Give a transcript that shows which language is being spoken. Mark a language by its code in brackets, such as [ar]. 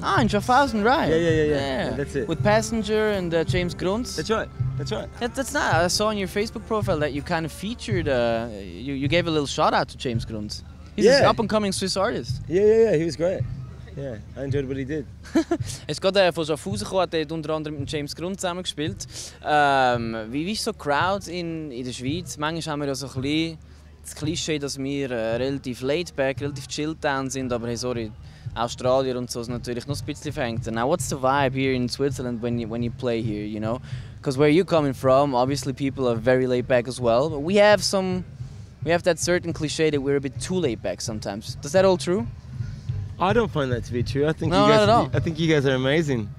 [en] Ah, in Schaffhausen, right? Yeah. That's it. With Passenger and James Grunz. That's right. That's not. I saw on your Facebook profile that you kind of featured. You gave a little shout out to James Grunz. He's an up and coming Swiss artist. Yeah. He was great. Yeah, I enjoyed what he did. [de] Es geht von Schaffhausen gekommen, hat unter anderem mit James Grunz zusammengespielt. Wie ist so Crowds in der Schweiz? Manchmal haben wir ja so ein bisschen das Klischee, dass wir relativ laid back, relativ chilled down sind, aber hey, sorry, Australier und so ist natürlich noch ein bisschen verhängt. [en] Now, what's the vibe here in Switzerland when you play here, you know? Because where you're coming from, obviously people are very laid back as well, but we have that certain cliché that we're a bit too laid back sometimes. Does that all true? I don't find that to be true. I think no, you guys. not at all. I think you guys are amazing.